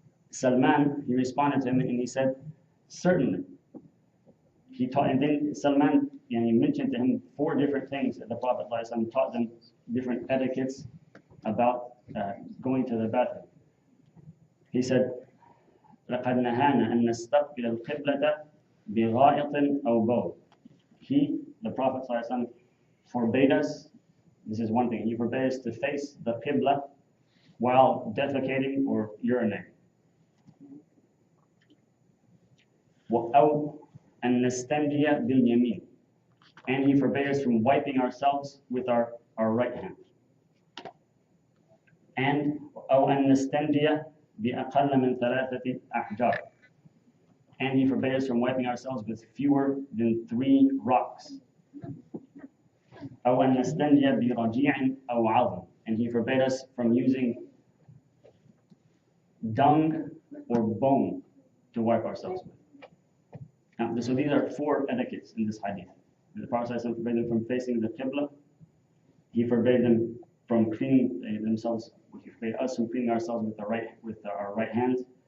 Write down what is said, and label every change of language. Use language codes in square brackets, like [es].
[en] Salman, he responded to him and he said, "Certainly." He taught, and then Salman, he mentioned to him 4 different things that the Prophet ﷺ taught them, different etiquettes about going to the bathroom. He said, [ar] لَقَدْ نَهَانَا أَن نَسْتَقْبِلَ الْقِبْلَةَ بِغَائِطٍ أَوْ بَوْلٍ. [en] He, the Prophet ﷺ, forbade us, this is one thing, he forbade us to face the Qibla while defecating or urinating. [ar] أَوْ أَن نَسْتَنْجِيَ بِالْيَمِينِ. [en] And he forbade us from wiping ourselves with our right hand. [ar] And أَوْ أَن نَسْتَنْجِيَ بِأَقَلَّ مِنْ ثَلَاثَةِ أَحْجَارٍ. [en] And he forbade us from wiping ourselves with fewer than 3 rocks. [ar] أَوْ أَن نَسْتَنْجِيَ بِرَجِيعٍ أَوْ عَظْمٍ. [en] And he forbade us from using dung or bone to wipe ourselves with. Now, so these are 4 etiquettes in this hadith. The Prophet ﷺ forbade them from facing the Qibla. He forbade them from cleaning themselves. He forbade us from cleaning ourselves with our right hands.